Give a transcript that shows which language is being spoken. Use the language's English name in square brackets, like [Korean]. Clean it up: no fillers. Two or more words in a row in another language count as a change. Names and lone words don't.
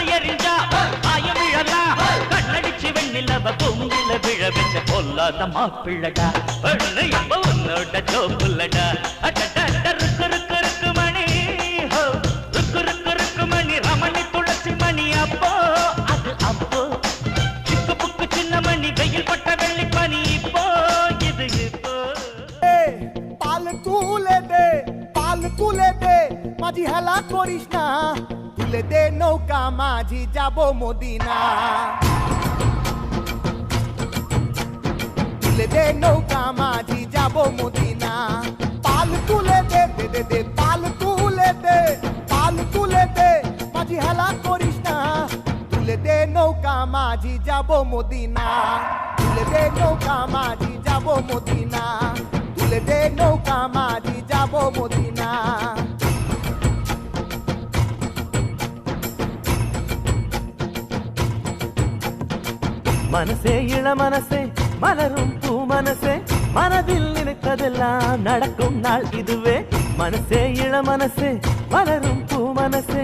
[Tamil] எறிஞ்சா ஆயம் விழலாம் கண்ணடிச்சு வெண்ணிலவ பூங்கில விழ வச்ச பொல்லாத மாப்பிள்ளடா பெண்ணு இப்ப உன்னோட ஜோப்புள்ளடா அடடா ருக்கு ருக்கு ருக்கு மணி ருக்கு ருக்கு ருக்கு மணி ரமணி துளசி மணி அப்போ அது அப்போ சிக்கு புக்கு சின்ன மணி வெயில் பட்ட வெள்ளி பனி இப்போ இது இப்போ [Bangla] পাল তুলে দে মাঝি হেলা করিস না তুলে দে নৌকা মাঝি যাব মদিনা তুলে দে নৌকা মাঝি যাব মদিনা পাল তুলে দে দে দে দে পাল তুলে দে মাঝি হেলা করিস না তুলে দে নৌকা মাঝি যাব মদিনা তুলে দে নৌকা মাঝি যাব মদিনা তুলে দে নৌকা মাঝি যাব মদিনা [Tamil] மனசே இள மனசே மலரும் பூ மனசே மனதில் நினைப்பதெல்லாம் நடக்கும் நாள் இதுவே மனசே இள மனசே மலரும் பூ மனசே